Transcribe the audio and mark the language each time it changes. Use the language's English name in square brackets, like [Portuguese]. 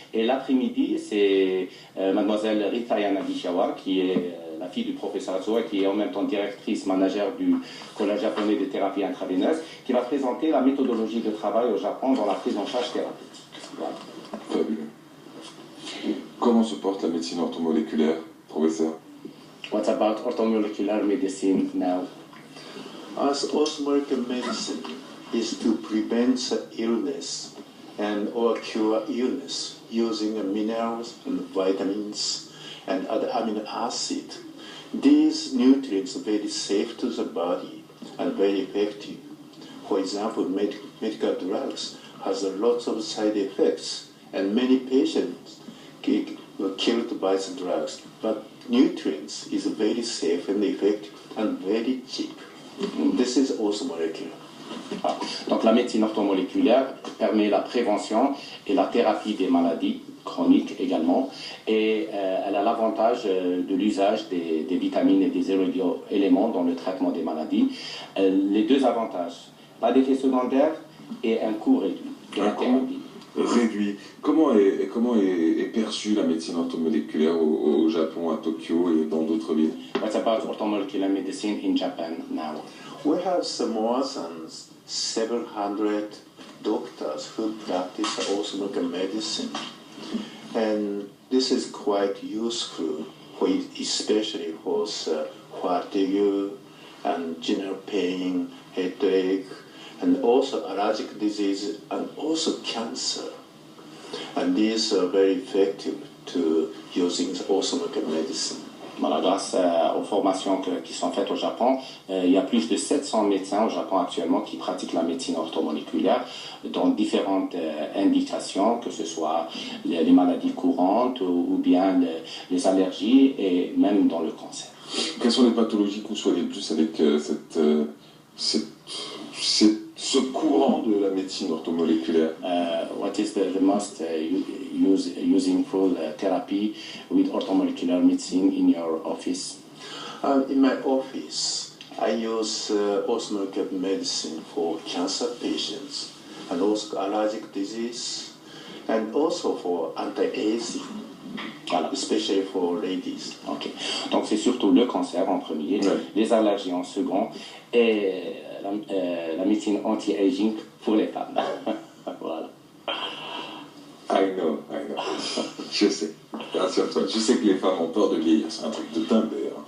[French] Et l'après-midi, c'est mademoiselle Rita Yanagisawa qui est la fille du professeur Atsuo et qui est en même temps directrice manager du Collège japonais de thérapie intraveineuse, qui va présenter la méthodologie de travail au Japon dans la prise en charge thérapeutique. Voilà. Fabuleux. Comment se porte la médecine orthomoléculaire, professeur? [English] What about orthomolecular medicine now? As orthomolecular medicine is to prevent illness and or cure illness using minerals and vitamins and other amino acids. These nutrients are very safe to the body and very effective. For example, medical drugs has a lot of side effects and many patients were killed by the drugs. But nutrients is very safe and effective and very cheap. This is also molecular. [French] Donc la médecine orthomoléculaire permet la prévention et la thérapie des maladies chroniques également, et elle a l'avantage de l'usage des vitamines et des éléments dans le traitement des maladies. Les deux avantages, pas d'effet secondaire et un coût réduit de la thérapie. Réduit. Comment est perçue la médecine orthomoléculaire au Japon, à Tokyo et dans d'autres villes? [English] What about orthomolecular medicine in Japan now? We have more than 700 doctors who practice orthomolecular medicine. And this is quite useful, especially for fatigue and general pain, headache, and also allergic disease and also cancer. And these are very effective to using orthomolecular medicine. [French] Voilà, grâce aux formations qui sont faites au Japon, il y a plus de 700 médecins au Japon actuellement qui pratiquent la médecine orthomoléculaire dans différentes indications, que ce soit les maladies courantes ou bien les allergies et même dans le cancer. Quelles sont les pathologies que vous soignez le plus avec ce courant de la médecine orthomoléculaire? [English] What is the most useful therapy with orthomolecular medicine in your office? In my office, I use orthomolecular medicine for cancer patients and also allergic disease and also for anti-aging, especially for ladies. Okay. [French] Donc c'est surtout le cancer en premier, les allergies en second et la médecine anti-aging pour les femmes. Voilà. [English] I know. [French] Je sais. Je sais que les femmes ont peur de vieillir, c'est un truc de dingue d'ailleurs.